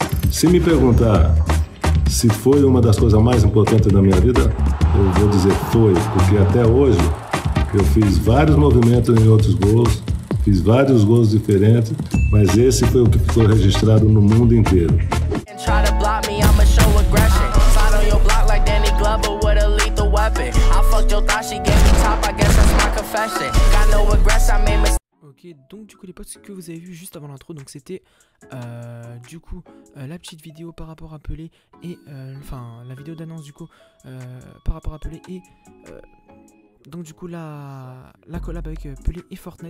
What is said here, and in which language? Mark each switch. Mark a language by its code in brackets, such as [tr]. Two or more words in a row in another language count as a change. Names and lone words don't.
[pt] Se me perguntar se foi uma das coisas mais importantes da minha vida, eu vou dizer foi, porque até hoje eu fiz vários movimentos em outros gols, fiz vários gols diferentes, mas esse foi o que ficou registrado no mundo inteiro. [fr] Ok, donc du coup les potes, ce que vous avez vu juste avant l'intro, donc c'était du coup la petite vidéo par rapport à Pelé et enfin la vidéo d'annonce du coup par rapport à Pelé et donc du coup la collab avec Pelé et Fortnite.